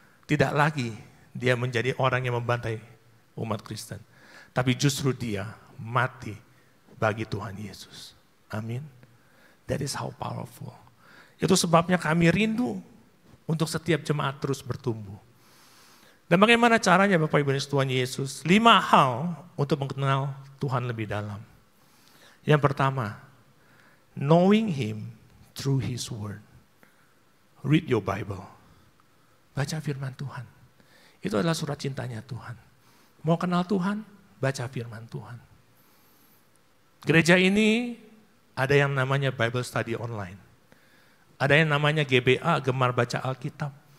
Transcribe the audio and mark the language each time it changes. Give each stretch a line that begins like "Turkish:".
Indonesian: Tidak lagi dia menjadi orang yang membantai umat Kristen, tapi justru dia mati bagi Tuhan Yesus. Amin.
English: That is how powerful.
Indonesian: Itu sebabnya kami rindu untuk setiap jemaat terus bertumbuh. Dan bagaimana caranya Bapak Ibu dan Tuhan Yesus? 5 hal untuk mengenal Tuhan lebih dalam. Yang pertama,
English: knowing Him through His Word. Read your Bible.
Indonesian: Baca firman Tuhan. Itu adalah surat cintanya Tuhan. Mau kenal Tuhan? Baca firman Tuhan. Gereja ini ada yang namanya Bible Study Online. Ada yang namanya GBA, Gemar Baca Alkitab.